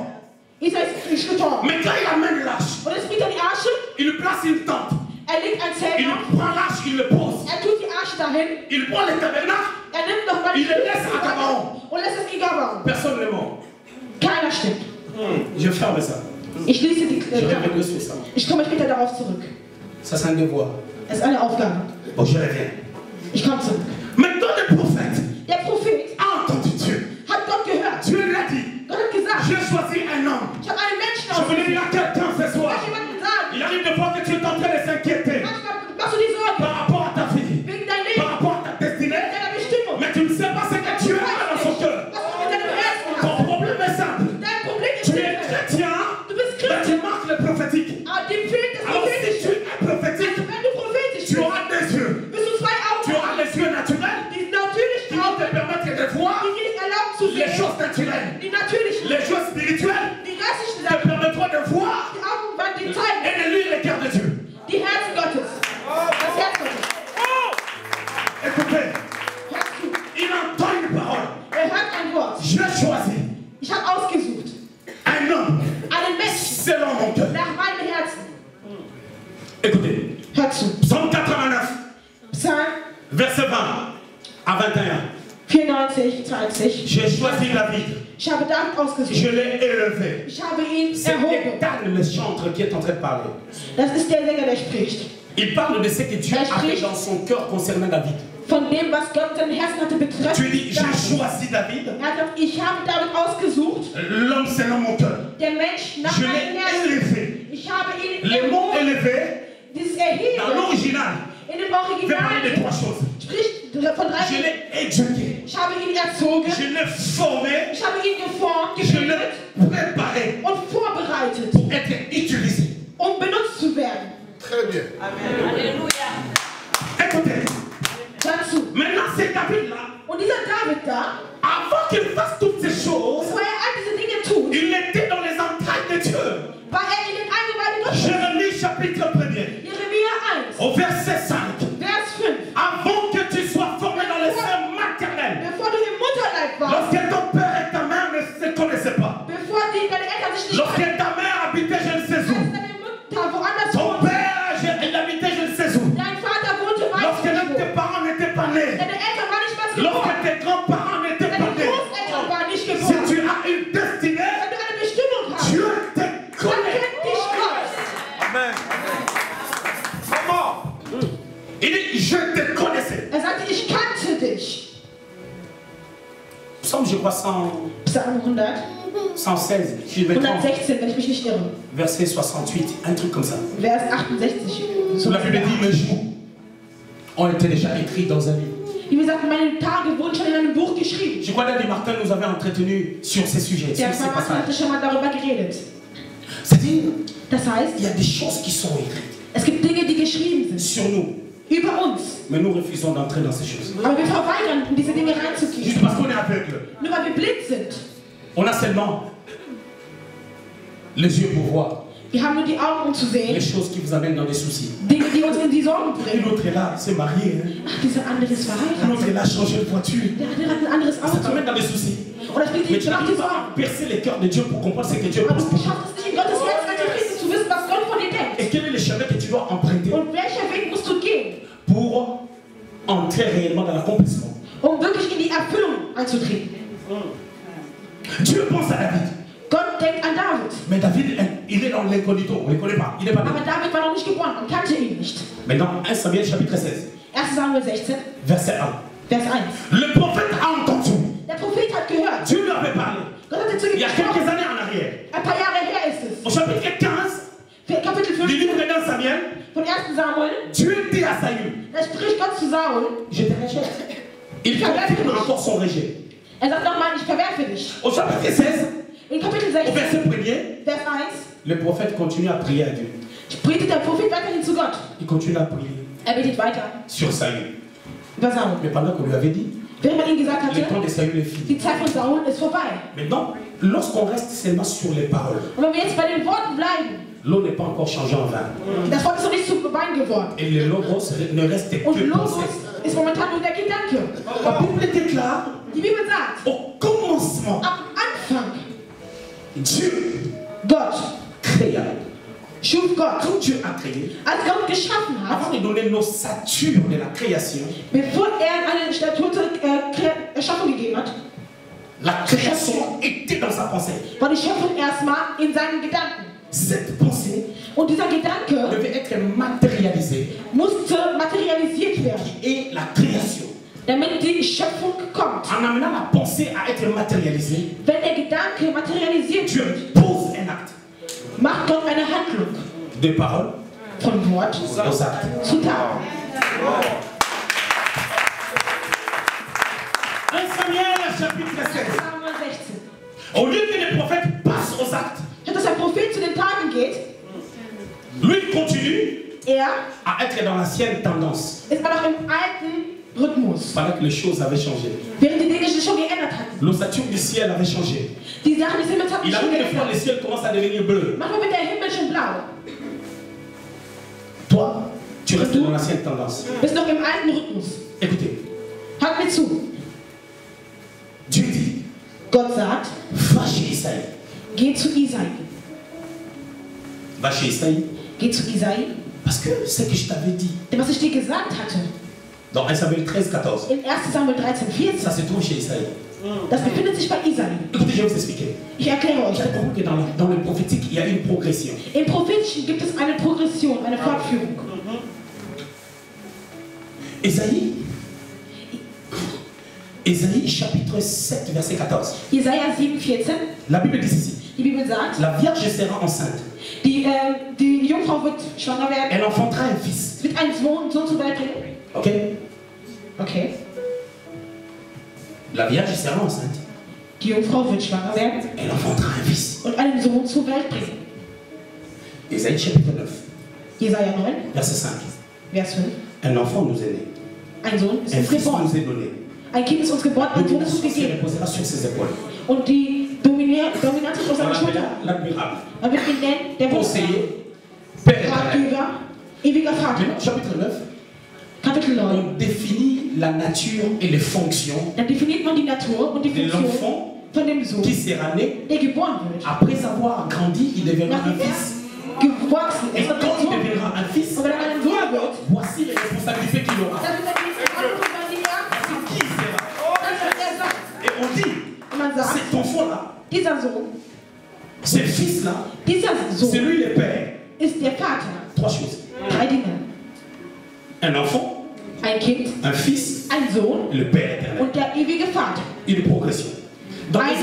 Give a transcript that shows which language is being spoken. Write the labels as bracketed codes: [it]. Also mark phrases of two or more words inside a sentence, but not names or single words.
[fr] Mais quand il amène l'arche, il lui place une tente. Il prend l'arche, il le pose. Il prend les tabernacles, il les laisse à Gabaon. Personne n'est mort. Je ferme ça. [de] Ich schließe die [fr] Je reviendrai sur ça. [de] Ich komme später darauf zurück. [fr] Ça, c'est un devoir. [de] Es ist eine Aufgabe. [fr] Bon, je reviens. [de] Ich komme zurück. [fr] Maintenant, le prophète [de] Der Prophet [fr] a entendu Dieu. [de] hat Gott gehört. [fr] Dieu lui a dit, [de] Gott hat gesagt, [fr] j'ai choisi un homme. [de] ich habe einen Menschen [fr] Je voulais [de] ausgesucht. [fr] dire à quelqu'un ce soir. [de] Ich habe jemandem gesagt, [fr] Il arrive de voir que tu es en train de s'inquiéter [de] manchmal machst du die Sorge [fr] par rapport à ta vie, [de] wegen deinem [fr] par [de] Leben, [fr] rapport à ta destinée, [de] deiner Bestimmung. [fr] mais tu ne sais pas ce que Dieu a dans son cœur. [de] Was du mit deinem Herzen [fr] Ton [de] hast. [fr] problème est simple. [de] Dein Problem ist [fr] Tu es [de] nicht, [fr] chrétien, [de] du bist [fr] mais [de] Christ, [fr] tu manques le prophétique. [de] aber dem fehlt das [fr] Alors si [de] Prophetische. [fr] tu es prophétique, [de] Also wenn du prophetisch [fr] tu [de] bist, [fr] auras des yeux. [de] bist du zwei [fr] Tu [de] Augen. [fr] auras les yeux naturels [de] Die natürlichen [fr] qui vont te [de] Augen, [fr] permettre de voir [de] die dir erlauben zu [fr] les [de] sehen, [fr] choses naturelles. [de] die natürlichen, [fr] Les choses spirituelles [de] die geistlichen [fr] te [de] Sachen, [fr] permettront de voir [de] die Augen, die zeigen, [fr] et de lire les cœurs de Dieu. [de] die Herzen Gottes. Das Herz Gottes. [fr] Écoutez, [de] Hörst du? [fr] il entend une parole. [de] Hört ein Wort. [fr] J'ai choisi [de] Ich habe ausgesucht. [fr] un homme [de] Einen Menschen [fr] selon mon cœur. [de] nach meinem Herzen. [fr] Écoutez, [de] Hört zu. [fr] Psaume 89, [de] Psalm [fr] verset 20 à 21. [de] 94, 20. [fr] J'ai choisi David, [de] Ich habe David ausgesucht. [fr] je l'ai élevé. [de] Ich habe ihn [fr] C'est [de] erhoben. [fr] Ethan le chantre qui est en train de parler. [de] Das ist der Sänger, der spricht. [fr] Il parle de ce que Dieu a fait dans son cœur concernant David. [de] Von dem, was Gott sein Herzen hatte [fr] Tu [de] betreffend. [fr] dis, j'ai choisi David. [de] Er hat gesagt, ich habe David ausgesucht. [fr] L'homme selon mon cœur. [de] Der Mensch nach [fr] Je [de] meinem [fr] l'ai [de] Herzen. [fr] élevé. [de] Ich habe ihn [fr] Le mot [de] erhoben. [fr] élevé, [de] Dieses [fr] dans [de] Erheben [fr] l'original, [de] in dem [fr] veut parler de [de] Original [fr] trois choses. [de] spricht von drei [fr] Je [de] Dingen. [fr] l'ai éduqué. [de] Ich habe ihn erzogen. [fr] Je l'ai formé. [de] Ich habe ihn geformt, [fr] Je [de] gebildet [fr] l'ai préparé [de] und vorbereitet, [fr] pour être utilisé. [de] um benutzt zu werden. [fr] Très bien. Écoutez, [de] Dazu. [fr] maintenant c'est David-là, [de] Und dieser David da, [fr] avant qu'il fasse toutes ces choses, [de] bevor all diese Dinge tut, [fr] il était dans les entrailles de Dieu. [de] war in den Eingeweiden Gottes. [fr] Jérémie chapitre 1er, [de] Jeremia 1, [fr] au verset 5. [de] Vers 5. [fr] Avant que tu sois formé dans les seins maternels, [de] Bevor du im Mutterleib warst, [fr] lorsque ton père et ta mère ne se connaissaient pas, [de] bevor deine Eltern sich nicht [fr] lorsque ta mère habitait je ne sais [de] als [fr] où, [de] deine Mutter woanders [fr] ton [de] wohnte, [fr] père il habitait je ne sais où, [de] dein Vater wohnte [fr] lorsque [de] weit [fr] même tes [de] weg. [fr] parents n'étaient pas nés, [de] Deine Eltern waren nicht mal [fr] lorsque [de] geboren. [fr] tes grands-parents n'étaient [de] Deine [fr] pas nés, [de] Großeltern waren nicht [fr] si [de] geboren. [fr] tu as une destinée, [de] Wenn du eine Bestimmung hast, [fr] Dieu te [de] dann [fr] connaît. [de] kennt dich Gott. [fr] Amen. Il dit, je te connaissais. [de] Er sagte, ich kannte dich. [fr] Psaume, je crois, 100, [de] Psalm 100, [fr] 116, je vais prendre [de] 116, wenn ich mich nicht irre. [fr] verset 68, un truc comme ça. [de] Vers 68. So [fr] La Bible dit, mes jours ont été déjà écrits dans un livre. [de] Wie gesagt, meine Tage wurden schon in einem Buch geschrieben. [fr] Je crois que Daddy Martin nous avait entretenu sur ces sujets, sur [de] Der [fr] ces [de] Pfarrer hatte [fr] passages. [de] schon mal darüber geredet. [fr] C'est-à-dire, [de] Das heißt, [fr] il y a des choses qui sont écrites [de] es gibt Dinge, die geschrieben sind. [fr] sur nous, [de] Über uns. [fr] mais nous refusons d'entrer dans ces choses. [de] Aber wir verweigern, in diese Dinge [fr] Juste [de] reinzugehen. [fr] parce qu'on est aveugle. [de] Nur weil wir blind sind. [fr] On a seulement les yeux pour voir [de] Wir haben nur die Augen, um zu [fr] les [de] sehen. [fr] choses qui vous amènent dans des soucis. [de] Dinge, die uns in die Sorgen [fr] Et [de] bringen. [fr] l'autre est là, c'est marié. Hein. [de] Ach, dieser andere ist [fr] L'autre [de] verheiratet. [fr] est là, changé de voiture. [de] Der andere hat ein anderes [fr] Ça [de] Auto. [fr] t'amène dans des soucis. [de] Und das bringt [fr] Mais [de] dich [fr] tu [de] nach die [fr] n'arrives pas [de] Sorgen. [fr] à percer les cœurs de Dieu pour comprendre ce que Dieu [de] Aber [fr] pense [de] du [fr] pour toi. [de] schaffst es nicht, in Gottes Herz einzutreten, zu wissen, was Gott von dir denkt. [fr] Et quel est le chemin que tu dois emprunter [de] Und welcher Weg musst du gehen, [fr] pour entrer réellement dans l'accomplissement? [de] um wirklich in die Erfüllung einzutreten? [fr] Dieu pense à David. [de] Gott denkt an David. [fr] Mais David, il est dans l'incognito, on ne le connaît pas, il n'est pas né. [de] Aber David war noch nicht geboren, man kannte ihn nicht. [fr] Maintenant, 1 Samuel chapitre 16, [de] 1. Samuel 16, [fr] verset 1. [de] Vers 1. [fr] Le prophète a entendu. [de] Der Prophet hat gehört. [fr] Dieu lui avait parlé. [de] Gott hat zu [fr] Il [de] ihm [fr] y a [de] gesprochen. [fr] quelques années en arrière. [de] Ein paar Jahre her ist [fr] Au [de] es. [fr] chapitre 15 [de] Kapitel [fr] du [de] 15 [fr] livre de Samuel, [de] von 1. Samuel. [fr] Dieu dit à Saül, [de] Da spricht Gott zu Saul. [fr] je te rejette. Il confirme encore son rejet. [de] Er sagt nochmal, ich verwerfe dich. [fr] Au chapitre 16, [de] In Kapitel [fr] au [de] 16, [fr] verset 1er, [de] Vers 1, [fr] le prophète continue à prier à Dieu. [de] spricht der Prophet weiterhin zu Gott. [fr] Il continue à prier. [de] betet weiter. [fr] Sur Saül. [de] Über Saul. [fr] Mais pendant qu'on lui avait dit, [de] Während man ihm gesagt [fr] le temps [de] hatte, [fr] de Saül est fini. [de] die Zeit von Saul ist vorbei. [fr] Maintenant, lorsqu'on reste seulement sur les paroles, [de] Und wenn wir jetzt bei den Worten bleiben, [fr] l'eau n'est pas encore changée en vin. [de] das Wort ist noch nicht zu Wein geworden. [fr] Et le logos ne reste [de] Und [fr] que [de] Logos [fr] pensée. [de] ist momentan nur der Gedanke. [fr] La Bible déclare, [de] Die Bibel sagt, [fr] au commencement, [de] am Anfang, [fr] Dieu [de] Gott [fr] créa. [de] schuf Gott. [fr] Quand Dieu a créé, [de] Als Gott geschaffen [fr] avant [de] hat, [fr] de donner l'ossature de la création, [de] bevor eine Statur zur Erschaffung gegeben hat, [fr] la création était dans sa pensée. [de] war die Schöpfung erstmal in seinen Gedanken. [fr] Cette pensée [de] Und dieser Gedanke [fr] devait être matérialisée [de] musste materialisiert werden, [fr] et la création. [de] damit die Schöpfung kommt. [fr] En amenant la pensée à être matérialisée, [de] Wenn der Gedanke materialisiert [fr] Dieu [de] wird, [fr] pose un acte. [de] macht Gott eine Handlung [fr] De parole [de] von Wort [fr] aux actes. [de] zu Tat. [fr] 1 Samuel chapitre 16. [de] Samuel 16. [fr] Au lieu que les prophètes passent aux actes, [de] Statt dass der Prophet zu den Taten geht, [fr] lui il continue [de] er [fr] à être dans l'ancienne tendance. [de] ist aber noch im alten Rhythmus. [fr] Pendant que les choses avaient changé. [de] Während die Dinge sich schon geändert hatten. [fr] L'ossature du ciel avait changé. [de] Die Sachen des Himmels hatten [fr] Il [de] sich schon [fr] arrive des fois, [de] geändert. [fr] le ciel commence à devenir bleu. [de] Manchmal wird der Himmel schon blau. [fr] Toi, tu restes dans l'ancienne tendance. [de] Bist noch im alten Rhythmus. [fr] Écoutez, [de] Hört mir zu. [fr] Dieu dit, [de] Gott sagt, [fr] va chez Isaïe. [de] geh zu Isai. [fr] Va chez Isaïe. [de] Geh zu Isai. [fr] Parce que ce que je t'avais dit, [de] Denn was ich dir gesagt hatte, [fr] dans 1 Samuel 13, 14, [de] in 1 Samuel 13, 14, [fr] ça se trouve chez Isaïe. [de] das befindet sich bei Isai. [fr] Écoutez, je vais vous expliquer. [de] Ich erkläre euch. [fr] Vous avez compris que dans le prophétique, il y a une progression. [de] Im Prophetischen gibt es eine Progression, eine Fortführung. [fr] Ésaïe chapitre 7, verset 14. [de] Jesaja 7, 14, [fr] La Bible dit ceci. [de] die Bibel sagt, [fr] La Vierge sera enceinte. [de] die Jungfrau wird schwanger werden, [fr] Elle enfantera un fils. [de] wird einen Sohn zur Welt bringen. [fr] Ok? [de] Okay. [fr] La Vierge sera enceinte. [de] Die Jungfrau wird schwanger werden [fr] Elle enfantera un fils. [de] und einen Sohn zur Welt bringen. [fr] Ésaïe chapitre 9, [de] Jesaja 9, [fr] verset 5. [de] Vers 5. [fr] Un enfant nous est né. [de] Ein Sohn ist [fr] Un [de] uns [fr] fils [de] geboren. [fr] nous est donné. [de] Ein Kind ist uns geboren, ein Sohn ist uns [fr] Il [de] gegeben. [fr] reposera sur ses épaules. [de] Und die Dominanz ist auf [fr] On [de] seiner Schulter. [fr] l'appellera l'admirable. [de] Man wird ihn nennen, der Wunderbar, [fr] Conseiller. Père éternel. [de] Ratgeber, ewiger Vater. [fr] Maintenant, chapitre 9, [de] Kapitel 9. [fr] on définit la nature et les fonctions [de] Dann definiert man die Natur und die [fr] de [de] Funktion [fr] l'enfant [de] von dem Sohn, [fr] qui sera né. [de] der geboren wird. [fr] Après avoir grandi, il deviendra un [de] Nachdem [fr] fils. [de] er gewachsen [fr] Et [de] ist, wird er [fr] quand [de] ein [fr] il [de] Sohn. [fr] deviendra un fils, [de] Und wenn er ein Sohn wird, [fr] voici les responsabilités qu'il aura. [de] dann wird er die Verantwortung übernehmen. [fr] Qui sera? [de] Das wird er sagen. [fr] Et on dit, [de] Und man sagt, [fr] cet enfant-là, [de] dieser Sohn, [fr] ce fils-là, [de] dieser [fr] c'est [de] Sohn [fr] lui le père. [de] ist der Vater. [fr] Trois choses. [de] 3 Dinge. [fr] Un enfant, [de] Ein Kind, [fr] un fils, [de] ein Sohn [fr] le père éternel. [de] und der ewige Vater. [fr] Une progression. Dans [de] Ein